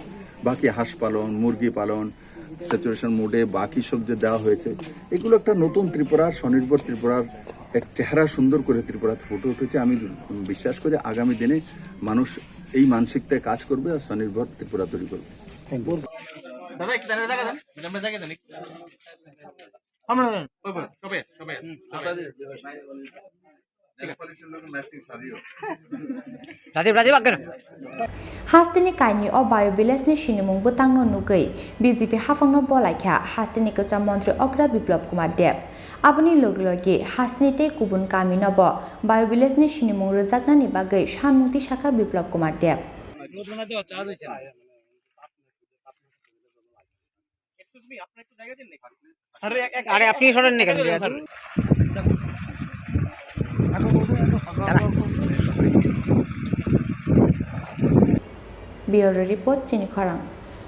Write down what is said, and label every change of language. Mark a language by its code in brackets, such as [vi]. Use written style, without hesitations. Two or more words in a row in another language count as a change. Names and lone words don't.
[bn] বাকি হাঁস পালন, মুরগি পালন, স্যাচুরেশন মোডে বাকি সব যে দেওয়া হয়েছে, এগুলো একটা নতুন ত্রিপুরার, স্বনির্ভর ত্রিপুরার এক চেহারা সুন্দর করে ত্রিপুরাতে ফুটে উঠেছে। আমি বিশ্বাস করি আগামী দিনে মানুষ এই মানসিকতায় কাজ করবে আর স্বনির্ভর ত্রিপুরা তৈরি করবে। [trp] Hasteni Kainwi o [en] Bio Village [trp] ni Shinimung Butangno Nugui BJP Hafangno Bolaikha Hasteni Kwcham Mantri Okra Biplab Kumar Deb Aboni Logilogi Hasteni te Kubun Kami Nobo [en] Bio Village [trp] ni Shinimung Rojakna ni Bagai Shanmukti Shaka Biplab Kumar Deb [bn] আরে আপনি সরেন না কেন [en] Bureau Report [trp] Chini Khorang